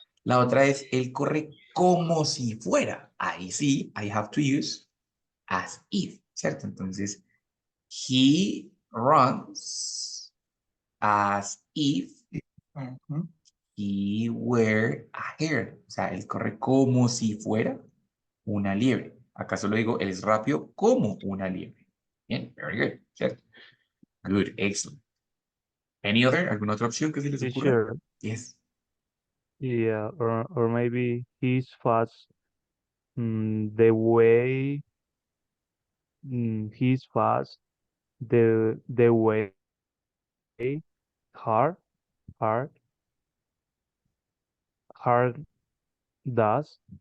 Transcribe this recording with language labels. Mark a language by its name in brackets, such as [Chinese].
[Spanish] La otra es, él corre como si fuera. Ahí sí, [English] I have to use as if, [Spanish] ¿cierto? [English] Entonces, he runs as if he were a hare. [Spanish] O sea, él corre como si fuera una liebre. Acá solo digo, él es rápido como una liebre. Bien, very good, ¿cierto? [English] Good, excellent. Any other? [Spanish] ¿Alguna otra opción que se les ocurra? [English] Sure. Yes. Yeah, or maybe he's fast the way he's fast the way hard hard hard does